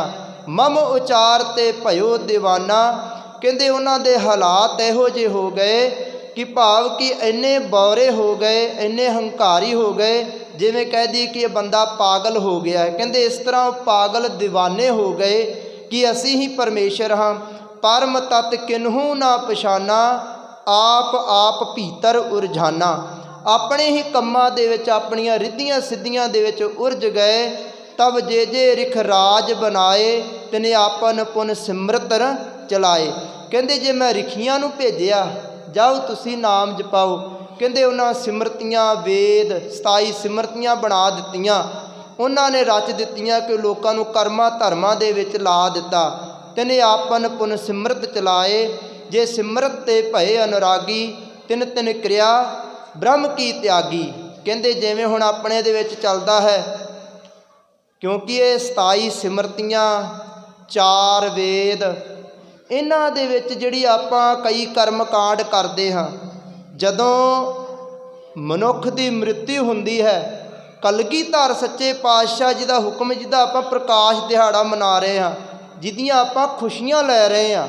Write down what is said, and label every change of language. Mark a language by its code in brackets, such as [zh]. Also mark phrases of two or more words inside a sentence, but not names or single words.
[pa] ਮਮ ਉਚਾਰ ਤੇ ਭਇਓ ਦੀਵਾਨਾ। ਕਹਿੰਦੇ ਉਹਨਾਂ ਦੇ ਹਾਲਾਤ ਇਹੋ ਜਿਹੇ ਹੋ ਗਏ ਕਿ ਭਾਵ ਕਿ ਇੰਨੇ ਬੌਰੇ ਹੋ ਗਏ, ਇੰਨੇ ਹੰਕਾਰੀ ਹੋ ਗਏ, ਜਿਵੇਂ ਕਹਿ ਦਈਏ ਕਿ ਇਹ ਬੰਦਾ ਪਾਗਲ ਹੋ ਗਿਆ ਹੈ। ਕਹਿੰਦੇ ਇਸ ਤਰ੍ਹਾਂ ਉਹ ਪਾਗਲ دیਵਾਨੇ ਹੋ ਗਏ ਕਿ ਅਸੀ ਹੀ ਪਰਮੇਸ਼ਰ ਹਾਂ। ਪਰਮ ਤਤ ਕਿਨ੍ਹੂ ਨਾ ਪਛਾਨਾ, ਆਪ ਆਪ ਭੀਤਰ ਉਰਝਾਨਾ। ਅਪਣੇ ਹੀ ਕੰਮਾਂ ਦੇ ਵਿੱਚ ਅਪਣੀਆਂ ਰਿੱਧੀਆਂ ਸਿੱਧੀਆਂ ਦੇ ਵਿੱਚ ਉਰਝ ਗਏ। ਤਬ ਜੇ ਰਿਖ ਰਾਜ ਬਨਾਏ, ਤਿਨੇ ਆਪਨ ਪੁਨ ਸਿਮਰਤ ਚਲਾਏ। ਕਹਿੰਦੇ ਜੇ ਮੈਂ ਰਿਖੀਆਂ ਨੂੰ ਭੇਜਿਆ, ਜਾਓ ਤੁਸੀ ਨਾਮ ਜਪਾਓ। ਕਹਿੰਦੇ ਉਨ੍ਹਾਂ ਸਿਮਰਤੀਆਂ ਵੇਦ 27 ਸਿਮਰਤੀਆਂ ਬਣਾ ਦਿੱਤੀਆਂ, ਉਨ੍ਹੋਂ ਨੇ ਰਚ ਦਿੱਤੀਆਂ ਕਿ ਲੋਕਾਂ ਨੂੰ ਕਰਮਾਂ ਧਰਮਾਂ ਦੇ ਵਿੱਚ ਲਾ ਦਿੱਤਾ। ਤਿਨੇ ਆਪਨ ਪੁਨ ਸਿਮਰਤ ਚਲਾਏ, ਜੇ ਸਿਮਰਤ ਤੇ ਭਏ ਅਨੁਰਾਗੀ, ਤਿਨ ਤਿਨ ਕ੍ਰਿਆ ਬ੍ਰਹਮ ਕੀ ਤਿਆਗੀ। ਕਹਿੰਦੇ ਜਿਵੇਂ ਹੁਣ ਅਪਣੇ ਦੇ ਵਿੱਚ ਚੱਲਦਾ ਹੈ, ਕਿਉਂਕਿ ਯੇ 27 ਸਿਮਰਤੀਆਂ 4 ਵੇਦ, ਇਨ੍ਹਾਂ ਦੇ ਵਿੱਚ ਜਿਹੜੀ ਆਪਾਂ ਕਈ ਕਰਮ ਕਾਂਡ ਕਰਤੇ ਹਾਂ, ਜਦੋਂ ਮਨੁੱਖ ਕੀ ਮ੍ਰਿਤੂ ਹੁੰਦੀ ਹੈ, ਕਲਗੀਧਰ ਸੱਚੇ ਪਾਤਸ਼ਾਹ ਜੀ ਕਾ ਹੁਕਮ, ਜਿਹਦਾ ਆਪਾਂ ਪ੍ਰਕਾਸ਼ ਦਿਹਾੜਾ ਮਨਾ ਰਹੇ ਹਾਂ, ਜਿਹਦੀਆਂ ਆਪਾਂ ਖੁਸ਼ੀਆਂ ਲੈ ਰਹੇ ਹਾਂ।